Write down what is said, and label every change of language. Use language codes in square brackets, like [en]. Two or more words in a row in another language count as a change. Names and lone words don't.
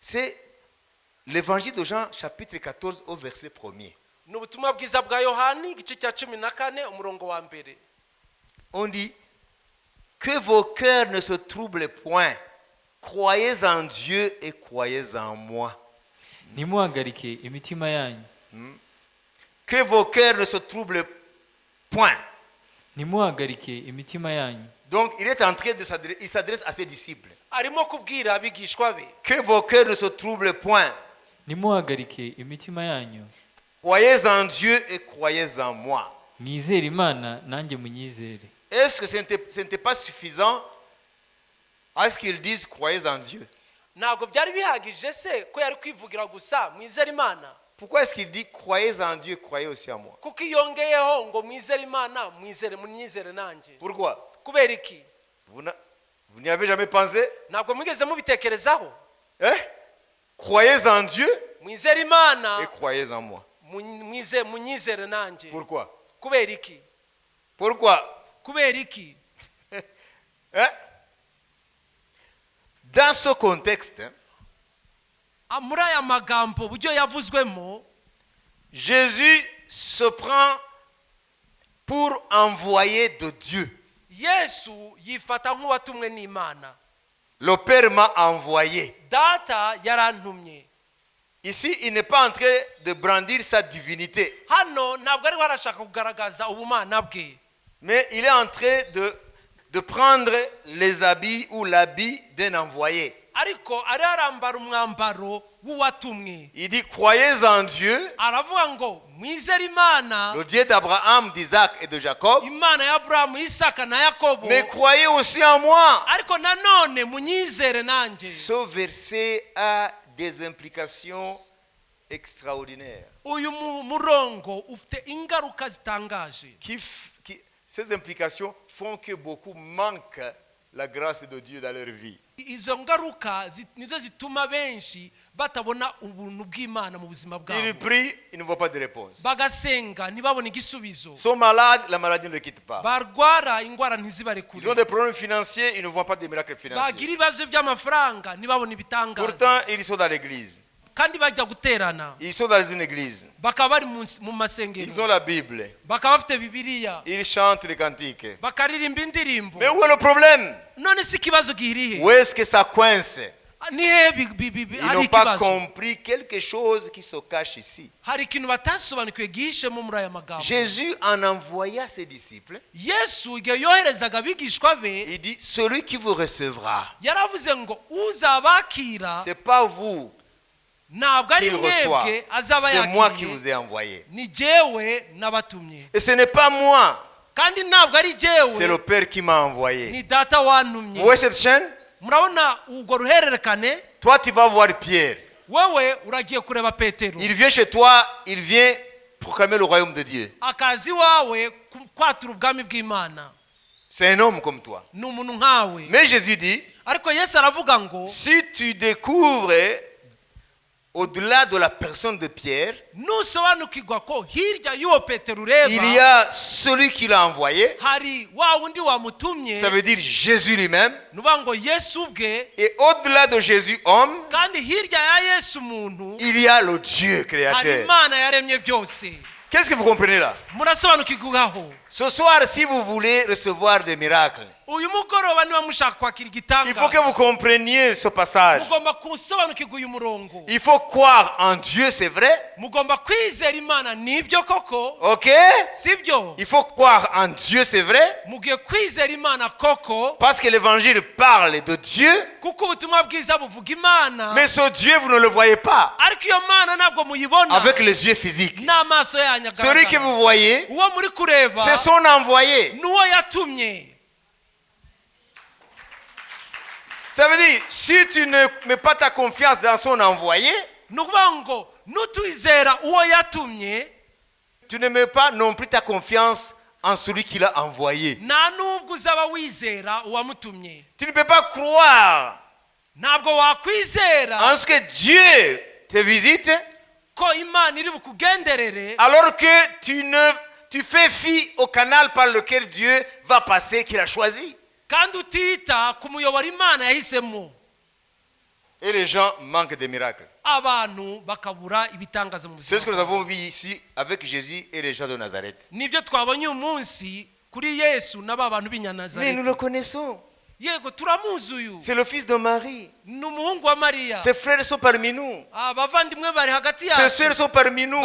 [fr] C'est l'évangile de Jean, chapitre 14, au verset 1er. [rw] ni ubutumwa bwiza bwa yohani igice cya 14 umurongo wa mbere. [fr] On dit que vos cœurs ne se troublent point. Croyez en Dieu et croyez en moi. [rw] ntimuhagarike imitima yanyu [fr] Que vos cœurs ne se troublent point. [rw] ntimuhagarike imitima yanyu. [fr] Donc il est en train de s'adresser, il s'adresse à ses disciples. [rw] arimo kubwira abigishwa be [fr] Que vos cœurs ne se troublent point. [rw] ntimuhagarike imitima yanyu. [fr] Croyez en Dieu et croyez en moi. [rw] mwizere imana nanjye munyizere. [fr] Est-ce que ce n'était pas suffisant à ce qu'ils disent croyez en Dieu? [rw] ntabwo byari bihagije se ko yari kwivugira gusa mwizere imana? [fr] Pourquoi est-ce qu'il dit croyez en Dieu, croyez aussi en moi? [rw] kuko iyongeyeho ngo mwizere imana munyizere nanjye. [fr] Pourquoi? [rw] kubera iki? [fr] Vous n'y avez jamais pensé? [rw] ntabwo mwigeze mubitekerezaho? [fr] Hein? Croyez en Dieu [rw] mwizere imana [fr] et croyez en moi. [rw] munyizere nanjye. [fr] Pourquoi? [rw] kubera iki? [fr] Pourquoi? [rw] kubera iki? [fr] Hein? Dans ce contexte, [rw] muri aya magambo uburyo yavuzwemo, [fr] Jésus se prend pour envoyé de Dieu. [rw] yesu yifata nk'uwatumwe n'imana. [fr] Le Père m'a envoyé. [rw] data yarantumye. [fr] Ici, il n'est pas en train de brandir sa divinité, [rw] hano ntabwo ariho arashaka kugaragaza ubumana bwe, [fr] mais il est en train de prendre les habits ou l'habit d'un envoyé. [rw] ariko ari arambara umwambaro w'uwatumwe. [fr] Il dit croyez en Dieu, [rw] aravuga ngo mwizere imana, [fr] le Dieu d'Abraham, d'Isaac et de Jacob, [rw] imana ya Aburahamu, Isaka na Yakobo, [fr] mais croyez aussi en moi. [rw] ariko nanone munyizere nanjye. [fr] Ce verset a des implications extraordinaires. [rw] uyu murongo ufite ingaruka zitangaje. [fr] Ces implications font que beaucoup manquent la grâce de Dieu dans leur vie. [rw] izo ngaruka nizo zituma benshi batabona ubuntu bw'Imana mu buzima [fr] Ils [rw] bwabo. [fr] prient, ils ne voient pas de réponse. [rw] bagasenga ntibabone igisubizo. [fr] Ils sont malades, la maladie ne les quitte pas. [rw] barwara ingwara [fr] Ils ont [rw] ntizibarekure. [fr] des problèmes financiers, ils ne voient pas des miracles financiers. [rw] bagira ibibazo by'amafaranga ntibabone ibitangaza. [fr] Pourtant, ils sont dans l'église. [rw] kandi bajya guterana, [fr] Ils sont dans une église. [rw] bakaba bari mu [fr] Ils [rw] masengero, [fr] ont la Bible. [rw] bakaba bafite bibiliya, [fr] Ils chantent les cantiques. [rw] bakaririmba indirimbo. [fr] Mais où est le problème? [rw] none si ikibazo gihirihe? [fr] Où est-ce que ça coince? [rw] ni he [fr] Ils [rw] ari [fr] n'ont pas [rw] ikibazo? [fr] compris quelque chose qui se cache ici. [rw] hari ikintu batasobanukiwe gihishemo muri aya magambo. [fr] Jésus en envoya ses disciples. [rw] yesu igihe yoherezaga abigishwa be, [fr] Il dit celui qui vous recevra, [rw] yaravuze ngo uzabakira [fr] c'est pas vous [rw] ntabwo ari [fr] qui le reçoit, [rw] mwebwe azaba [fr] c'est moi qui [rw] yakiriye, [fr] vous ai envoyé. [rw] ni jyewe nabatumye. [fr] Et ce n'est pas moi, [rw] kandi ntabwo ari [fr] c'est le [rw] jyewe, [fr] Père qui m'a envoyé. [rw] ni data [fr] Vous [rw] wantumye. [fr] voyez cette chaîne? [rw] murabona urwo ruhererekane? [fr] Toi, tu vas voir Pierre. [rw] wewe uragiye kureba petero, [fr] Il vient chez toi, il vient proclamer le royaume de Dieu. [rw] akazi iwawe kwatura ubwami bw'Imana. [fr] C'est un homme comme toi. [rw] ni umuntu nkawe. [fr] Mais Jésus dit, [rw] ariko yesu aravuga ngo [fr] si tu découvres au-delà de la personne de Pierre, [rw] nusobanukirwa ko hirya y'uwo petero ureba [fr] il y a celui qui l'a envoyé. [rw] hari wa wundi wamutumye, [fr] Ça veut dire Jésus lui-même. [rw] nuvuga ngo yesu ubwe. [fr] Et au-delà de Jésus, homme, [rw] kandi hirya ya yesu umuntu [fr] il y a le Dieu [rw] hari [fr] créateur. [rw] imana yaremye byose. [fr] Qu'est-ce que vous comprenez là? [rw] murasobanukirwaho? [fr] Ce soir, si vous voulez recevoir des miracles, [rw] uyu mugoroba niba mushaka kwakira [fr] il faut que [rw] igitangaza, [fr] vous compreniez ce passage. [rw] mugomba gusobanukirwa uyu murongo. [fr] Il faut croire en Dieu, c'est vrai. [rw] mugomba kwizera imana, nibyo koko, [fr] Ok? [rw] sibyo? [fr] Il faut croire en Dieu, c'est vrai. [rw] mugiye kwizera imana koko, [fr] Parce que l'évangile parle de Dieu. [rw] kuko ubutumwa bwiza buvuga imana. [fr] Mais ce Dieu, vous ne le voyez pas [rw] ariko iyo mana ntabwo muyibona [fr] avec les yeux physiques. [rw] n'amaso yanyu [fr] Celui que [rw] agaragara. [fr] vous voyez, [rw] uwo muri kureba [fr] c'est son envoyé. [rw] n'uwo yatumye. [fr] Ça veut dire, si tu ne mets pas ta confiance dans son envoyé, [rw] ni ukuvuga ngo nutwizera uwo yatumye, [fr] tu ne mets pas non plus ta confiance en celui qui l'a envoyé. [rw] nta nubwo uzaba wizera uwamutumye. [fr] Tu ne peux pas croire [rw] ntabwo wakwizera [fr] en ce que Dieu te visite [rw] ko imana iri bukugenderere, [fr] alors que tu fais fi au canal par lequel Dieu va passer, qu'il a choisi. [rw] kandi utita ku muyoboro imana yahisemo. [fr] Et les gens manquent des miracles. [rw] abantu bakabura ibitangaza mu [fr] C'est ce que nous [rw] buzima [fr] avons vu ici avec Jésus et les gens de Nazareth. [rw] nibyo twabonye uyu munsi kuri Yesu n'aba bantu [fr] Mais nous [rw] b'Inyanazareti [fr] le connaissons. [rw] yego turamuzi uyu [fr] C'est le fils de Marie. [rw] ni umuhungu wa Mariya [fr] Ses frères sont parmi nous. [rw] abavandimwe bari hagati [fr] Ses [rw] yacu [fr] sœurs sont parmi nous.